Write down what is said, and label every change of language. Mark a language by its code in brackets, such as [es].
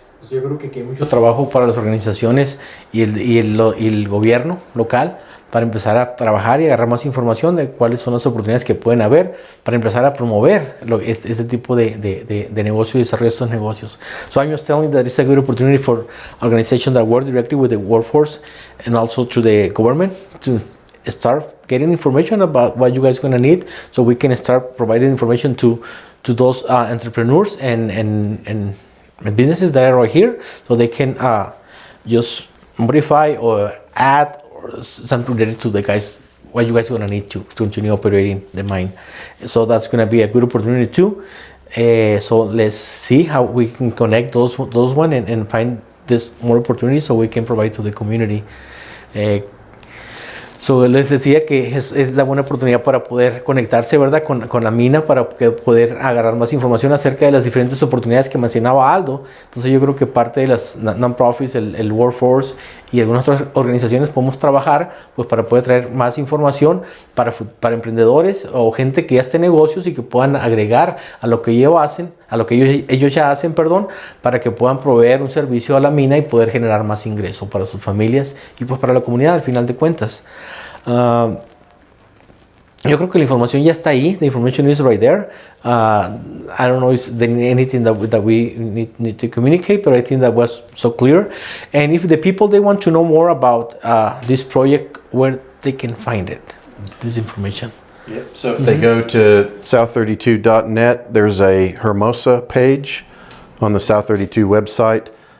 [es] Yo creo que aquí hay mucho trabajo para las organizaciones y el gobierno local para empezar a trabajar y agarrar más información de cuáles son las oportunidades que pueden haber para empezar a promover este tipo de negocio y desarrollo de estos negocios. [en] So I'm just telling that it's a good opportunity for organizations that work directly with the workforce and also to the government to start getting information about what you guys are going to need, so we can start providing information to those entrepreneurs and businesses that are right here, so they can just modify or add or something related to what you guys are going to need to continue operating the mine. So that's going to be a good opportunity too. So let's see how we can connect those one and find this more opportunities so we can provide to the community. [es] So les decía que es la buena oportunidad para poder conectarse, ¿verdad? con la mina, para poder agarrar más información acerca de las diferentes oportunidades que mencionaba Aldo. Entonces yo creo que parte de las non-profits, el workforce y algunas otras organizaciones podemos trabajar pues para poder traer más información para emprendedores o gente que ya esté en negocios y que puedan agregar a lo que ellos hacen, a lo que ellos ya hacen, perdón, para que puedan proveer un servicio a la mina y poder generar más ingreso para sus familias y pues para la comunidad al final de cuentas. Yo creo que la información ya está ahí. [en] The information is right there. I don't know if there's anything that we need to communicate, but I think that was so clear. And if the people they want to know more about this project, where they can find it, this information. Yep. So if they go to south32.net, there's a Hermosa page on the South32 website.